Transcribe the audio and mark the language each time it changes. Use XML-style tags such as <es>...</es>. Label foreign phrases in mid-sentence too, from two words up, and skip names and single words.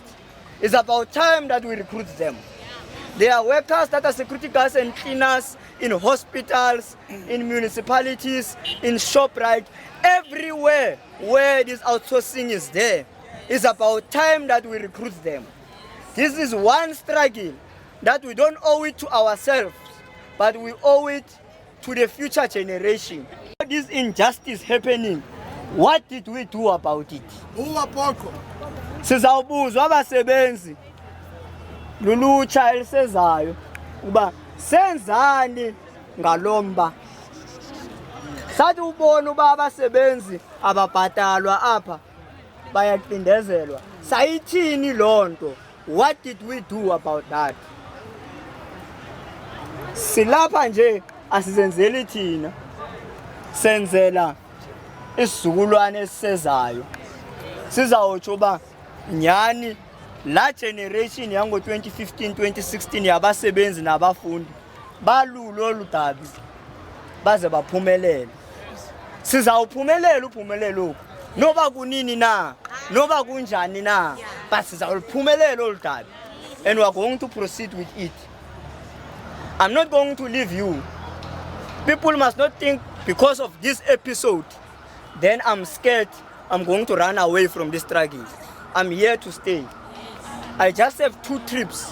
<en>It's about time that we recruit them. There are workers that are security guards and cleaners in hospitals, in municipalities, in ShopRite, everywhere where this outsourcing is there. It's about time that we recruit them. This is one struggle that we don't owe it to ourselves, but we owe it to the future generation. This injustice happening, what did we do about it?</en> <xh>Sizawubuzwa abasebenzi lulutsha elisezayo uba senzani ngalomba. Sathi ubona uba abasebenzi ababhatalwa apha bayacindezelwa. Sayithini lonto?</xh> <en>What did we do about that?</en> <xh>Silapha nje asizenzeli thina. Senzela isizukulwane esisezayo. Sizawutsho uba nyani la generation yango 2015 2016 yabasebenzi nabafundi balulo oludabi baze baphumelele. Sizawuphumelela uphumelelo noba kunini na noba kunjani na, but sizawuphumelela oludabi,</xh> <en>and we are going to proceed with it. I'm not going to leave you. People must not think because of this episode then I'm scared I'm going to run away from this struggle. I'm here to stay. I just have 2 trips.</en>